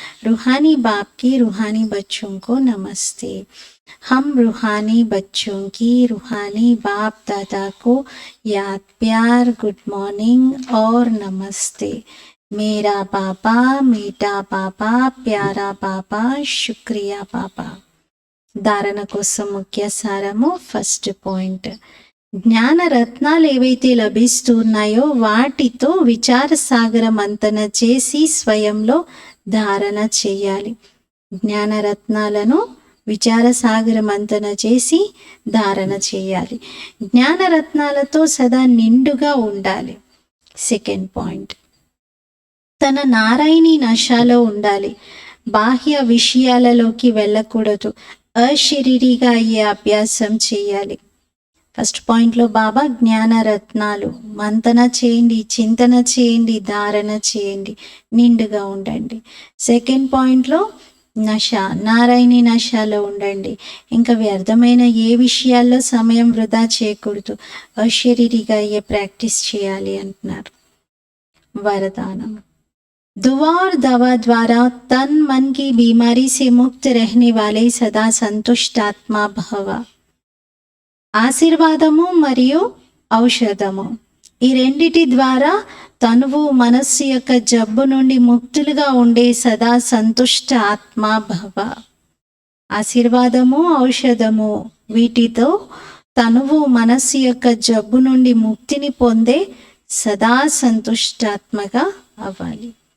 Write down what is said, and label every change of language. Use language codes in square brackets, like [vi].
[hi] रूहानी बाप की रूहानी बच्चों को नमस्ते। हम रूहानी बच्चों की रूहानी बाप दादा को याद प्यार गुड मॉर्निंग और नमस्ते। मेरा पापा मीठा पापा प्यारा पापा शुक्रिया पापा। [te] धारण కోసం ముఖ్య సారము ఫస్ట్ పాయింట్. జ్ఞాన రత్నాలు ఏవైతే లభిస్తున్నాయో వాటితో విచార సాగర మంతన చేసి స్వయంలో ధారణ చేయాలి. జ్ఞానరత్నాలను విచార సాగర మంతన చేసి ధారణ చేయాలి. జ్ఞానరత్నాలతో సదా నిండుగా ఉండాలి. సెకండ్ పాయింట్, తన నారాయణి నశాలో ఉండాలి. బాహ్య విషయాలలోకి వెళ్ళకూడదు. అశరీరిగా అయ్యే అభ్యాసం చేయాలి. ఫస్ట్ పాయింట్లో బాబా జ్ఞానరత్నాలు మంతన చేయండి, చింతన చేయండి, ధారణ చేయండి, నిండుగా ఉండండి. సెకండ్ పాయింట్లో నశ, నారాయణి నశాలో ఉండండి. ఇంకా వ్యర్థమైన ఏ విషయాల్లో సమయం వృధా చేయకూడదు. అశరీరిగా అయ్యే ప్రాక్టీస్ చేయాలి అంటున్నారు. [hi] वरदान, दुआ और दवा द्वारा तन मन की बीमारी से मुक्त रहने वाले सदा संतुष्ट आत्मा भव। [te] ఆశీర్వాదము మరియు ఔషధము, ఈ రెండిటి ద్వారా తనువు మనస్సు యొక్క జబ్బు నుండి ముక్తులుగా ఉండే సదా సంతుష్ట ఆత్మా భవ. ఆశీర్వాదము ఔషధము, వీటితో తనువు మనస్సు యొక్క జబ్బు నుండి ముక్తిని పొందే సదా సంతుష్టాత్మగా అవ్వాలి.